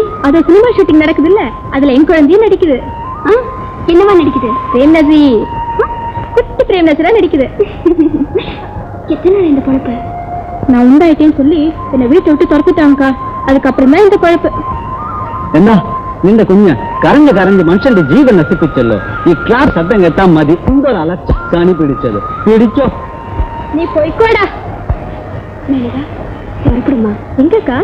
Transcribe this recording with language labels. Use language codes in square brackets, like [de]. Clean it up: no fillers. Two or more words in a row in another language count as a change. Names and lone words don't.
[ta] அத சினிமா ஷூட்டிங் நடக்குது இல்ல, அதுல என் குழந்தையும் நடிக்குது. என்னவா நடிக்குது? பிரேம்நசி. குட்டி பிரேம்நசிலாம் நடிக்குது. எத்தனை நாள் இந்த பொழப்பு? நான் உண்டாயிட்டேன்னு சொல்லி என்ன வீட்டை விட்டு துரத்துட்டாங்கக்கா. அதுக்கப்புறம் தான் இந்த பொழப்பு. [ml] என்ன നിന്റെ കുഞ്ഞ് കരഞ്ഞ് കരഞ്ഞ് മനുഷ്യന്റെ ജീവൻ നശിപ്പിച്ചല്ലോ. ഈ ക്ലാസ് ശബ്ദം കേട്ടാൽ മതി എന്തൊരു അലച്ചാണി പിടിച്ചത്. പിടിച്ചോ? നീ പോയിക്കോടാ. [ta] புறப்படுமா? எங்கக்கா?